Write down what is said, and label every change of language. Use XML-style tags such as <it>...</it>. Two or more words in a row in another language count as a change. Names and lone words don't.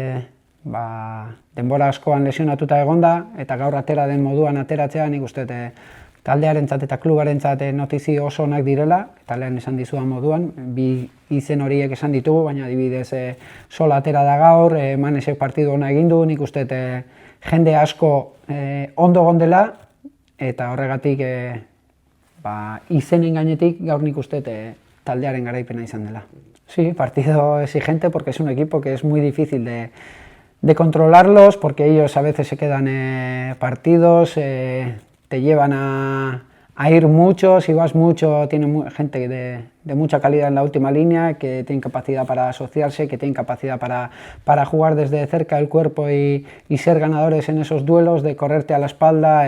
<eu>denbora askoan lesionatuta egonda, eta gaur atera den moduan ateratzea nik uste taldearentzat eta klubarentzat notizio oso onak direla, eta lehen esan dizudan moduan, bi izen horiek esan ditugu, baina adibidez Sola atera da gaur, Manesek partidu ona egin du, nik uste jende asko ondo gondela, eta horregatik izenen gainetik gaur nik uste taldearen garaipena izan dela.</eu> <es>Sí, partido exigente porque es un equipo que es muy difícil de controlarlos, porque ellos a veces se quedan partidos, te llevan a ir mucho, si vas mucho, tienen gente de mucha calidad en la última línea, que tienen capacidad para asociarse, que tienen capacidad para jugar desde cerca del cuerpo y ser ganadores en esos duelos, de correrte a la espalda.</es>